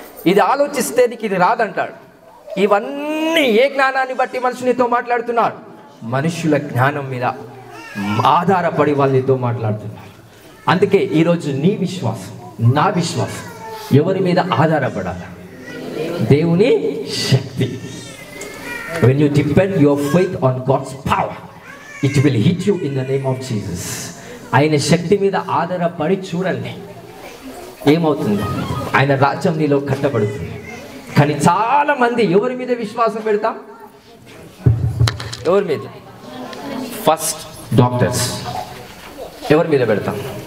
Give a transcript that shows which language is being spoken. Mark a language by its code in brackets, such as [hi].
[te] ఇది ఆలోచిస్తే నీకు ఇది రాదంటాడు. ఇవన్నీ ఏ జ్ఞానాన్ని బట్టి మనుషునితో మాట్లాడుతున్నారు? మనుషుల జ్ఞానం మీద ఆధారపడి వాళ్ళతో మాట్లాడుతున్నారు. అందుకే ఈరోజు నీ విశ్వాసం నా విశ్వాసం ఎవరి మీద ఆధారపడాలి? దేవుని శక్తి. [en] When you depend your faith on God's power, it will hit you in the name of Jesus. [te] ఆయన శక్తి మీద ఆధారపడి చూడండి, ఏమవుతుందో. ఆయన రాజ్యం నీలో కట్టబడుతుంది. కానీ చాలా మంది ఎవరి మీద విశ్వాసం పెడతాం? ఎవరి మీద? First doctors. ఎవరి మీద పెడతాం?